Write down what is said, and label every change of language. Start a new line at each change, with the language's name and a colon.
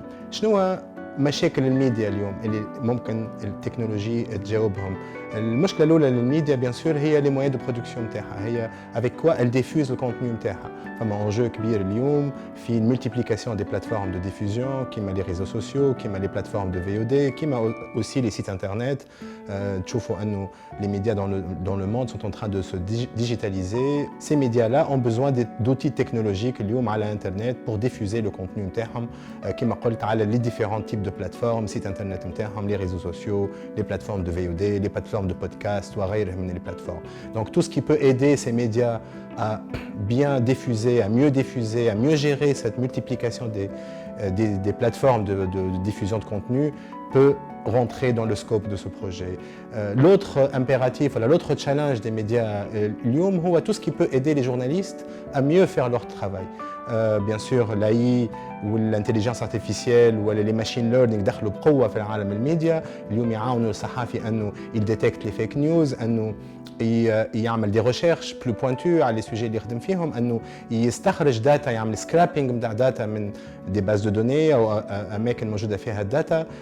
Arabic: شنو مشاكل الميديا اليوم اللي ممكن التكنولوجي تجاوبهم؟ المشكله الاولى للميديا بيان سور هي لي مويان دو برودكسيون نتاعها هي افيك كوا ال ديفوز الكونتوني نتاعها. فما انجو كبير اليوم في الملتيبليكاسيون دي بلاتفورم دو ديفوزيون كيما لي ريزو سوسيو كيما لي بلاتفورم دو في او دي كيما اوسي لي سيت انترنت. تشوفوا انه
French: les médias dans le monde sont en train de se digitaliser. Ces médias-là ont besoin d'outils technologiques
Arabic: اليوم على الانترنت
French: pour diffuser le contenu
Arabic: نتاعهم كما قلت على
French: les différents types de plateformes, sites internet نتاعهم, les réseaux sociaux, les plateformes de VOD, les plateformes de podcast
Arabic: وغيرها من
French: les plateformes. Donc tout ce qui peut aider ces médias à bien diffuser, à mieux diffuser, à mieux gérer cette multiplication des plateformes de diffusion de contenu peut rentrer dans le scope de ce projet. L'autre impératif, l'autre challenge des médias
Arabic: اليوم هو
French: tout ce qui peut aider les journalistes à mieux faire leur travail. Bien sûr l'AI والintelligence artificielle ولا les machine learning
Arabic: دخلوا بقوة في العالم الميديا. اليوم يعاونوا الصحافي انه يديتكت لي فيك نيوز انه يعمل دي ريشيرش بلو بوينتو على لي سوجي اللي يخدم فيهم انه يستخرج داتا يعمل سكرابينج نتاع داتا من دي باز دو دوني او اماكن موجوده فيها الداتا.